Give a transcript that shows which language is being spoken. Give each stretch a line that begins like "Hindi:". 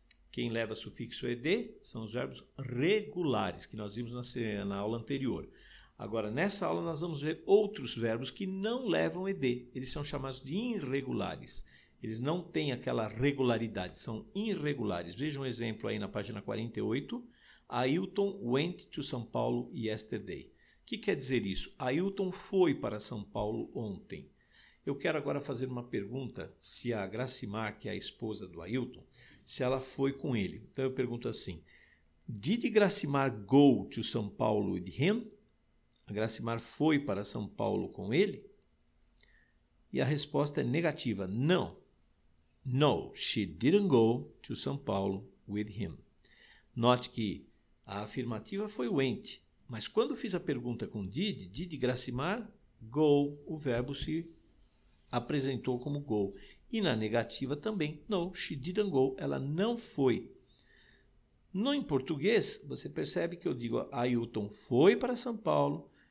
Portuguese: Quem leva sufixo ed são os verbos regulares, que nós vimos na aula anterior. Agora, nessa aula, nós vamos ver outros verbos que não levam ed. Eles são chamados de irregulares. Eles não têm aquela regularidade, são irregulares. Veja um exemplo aí na página 48.
English: Ailton went to São Paulo yesterday.
Portuguese: O que quer dizer isso? Ailton foi para São Paulo ontem. Eu quero agora fazer uma pergunta se a Gracimar, que é a esposa do Ailton, se ela foi com ele. Então eu pergunto assim:
English: Did Gracimar go to São Paulo with him?
Portuguese: A Gracimar foi para São Paulo com ele? E a resposta é negativa. Não.
English: No, she didn't go to São Paulo with him.
Portuguese: Note que a afirmativa foi went, mas quando fiz a pergunta com did Gracimar, go, o verbo se apresentou como go. E na negativa também.
English: No, she didn't go,
Portuguese: ela não foi. No em português, você percebe que eu digo Ailton foi para São Paulo.